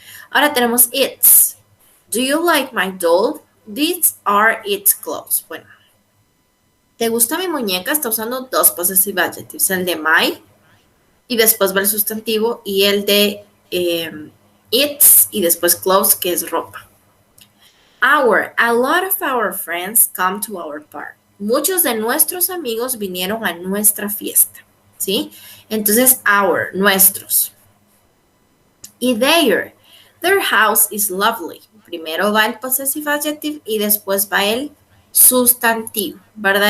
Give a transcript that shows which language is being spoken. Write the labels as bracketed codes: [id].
[es] Ahora tenemos its. [en] Do you like my doll? These are its clothes. [es] Bueno, ¿te gusta mi muñeca? Está usando dos possessive adjectives, el de my, y después va el sustantivo, y el de its, y después clothes, que es ropa. [en] A lot of our friends come to our park. [es] Muchos de nuestros amigos vinieron a nuestra fiesta, ¿sí? Entonces, our, nuestros. [en] Y their house is lovely. [es] Primero va el possessive adjective y después va el sustantivo, ¿verdad?